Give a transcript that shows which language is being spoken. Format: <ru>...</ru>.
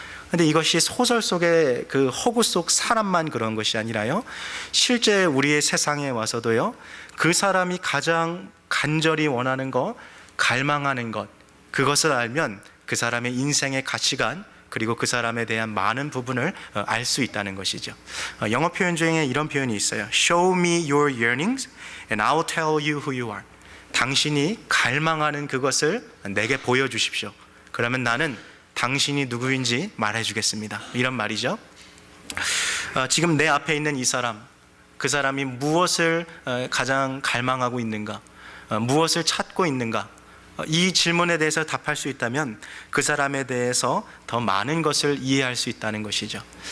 <ko>근데 이것이 소설 속의 그 허구 속 사람만 그런 것이 아니라요, 실제 우리의 세상에 와서도요, 그 사람이 가장 간절히 원하는 것, 갈망하는 것, 그것을 알면 그 사람의 인생의 가치관, 그리고 그 사람에 대한 많은 부분을 알 수 있다는 것이죠. 영어 표현 중에 이런 표현이 있어요.</ko> <en>Show me your yearnings and I'll tell you who you are.</en> <ko>당신이 갈망하는 그것을 내게 보여주십시오. 그러면 나는 당신이 누구인지 말해주겠습니다. 이런 말이죠. 지금 내 앞에 있는 이 사람, 그 사람이 무엇을 가장 갈망하고 있는가, 무엇을 찾고 있는가, 이 질문에 대해서 답할 수 있다면 그 사람에 대해서 더 많은 것을 이해할 수 있다는 것이죠.</ko>